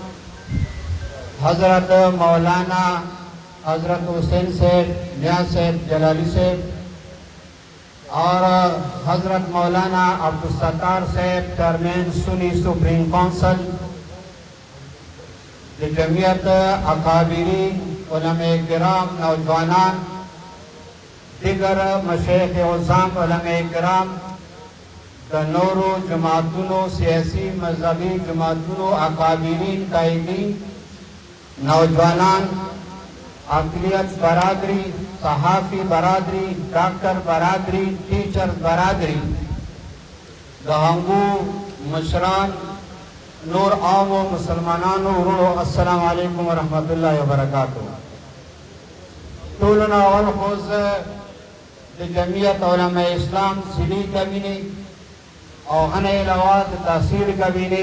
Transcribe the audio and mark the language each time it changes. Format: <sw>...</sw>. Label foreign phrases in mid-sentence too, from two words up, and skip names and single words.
<ur>حضرت مولانا حضرت حسین صاحب نیاز صاحب جلالی صاحب اور حضرت مولانا عبدالستار صاحب چیئرمین سنی سپریم کونسل جمعیت اکابرین علماء کرام نوجوانان دیگر مشایخ عظام علماء</ur> <ps>کرام د نورو جماعتونو سیاسی مذہبی جماعتونو اکابرین قائدین نوجوانان اقلیت برادری صحافی برادری ڈاکٹر برادری ٹیچر برادری دہنگو مشران نور عام و مسلمانانو ورونو</ps> <ar>السلام علیکم ورحمت اللہ وبرکاتہ</ar> <ps>ټولنا اول خوز د جمعیت علماء اسلام سلی کبینی او غنه علاوه د تحصیل کبینی</ps>